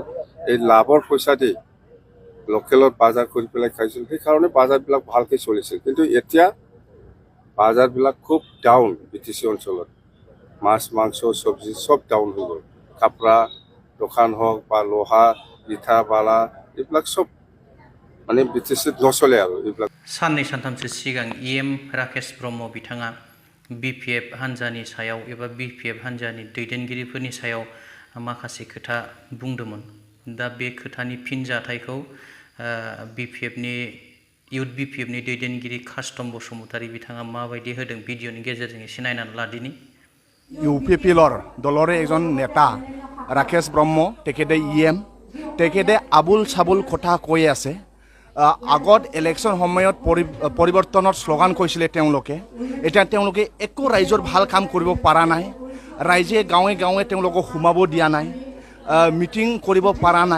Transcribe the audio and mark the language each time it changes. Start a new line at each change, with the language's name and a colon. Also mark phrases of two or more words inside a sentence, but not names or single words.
Assamese: এই লাভৰ পইচা দি লোকেলত বজাৰ কৰি পেলাই খাইছিল, সেইকাৰণে বজাৰবিলাক ভালকৈ চলিছিল। কিন্তু এতিয়া বজাৰবিলাক খুব ডাউন BTC অঞ্চলত, মাছ মাংস চব্জি চব ডাউন হৈ গ'ল। কাপড়া দোকান হওক বা লোহা ইটা বালা এইবিলাক চব মানে BTCত নচলে আৰু এইবিলাক।
Bodo: साननै सानथामसो सिगां राकेश ब्रह्म बिथाङा BPF हान्जानि सायाव एबा BPF हान्जानि दैदेनगिरिफोरनि सायाव माखासे खोथा बुंदोंमोन। दा बे खोथानि फिनजाथायखौ इउथ BPFनि दैदेनगिरि कास्टम बसुमतारी बिथाङा माबायदि होदों भिडिअनि गेजेरजों एसे नायनानै लादिनि।
Assamese: UPPLৰ দলৰে এজন নেতা ৰাকেশ ব্ৰহ্ম, তেখেতে তেখেতে আবুল চাবুল কথা কৈ আছে। আগত ইলেকশ্যন সময়ত পৰিৱৰ্তনৰ শ্লোগান কৈছিলে তেওঁলোকে। এতিয়া তেওঁলোকে একো ৰাইজৰ ভাল কাম কৰিব পৰা নাই, ৰাইজে গাঁৱে গাঁৱে তেওঁলোকক সোমাব দিয়া নাই, মিটিং কৰিব পৰা নাই।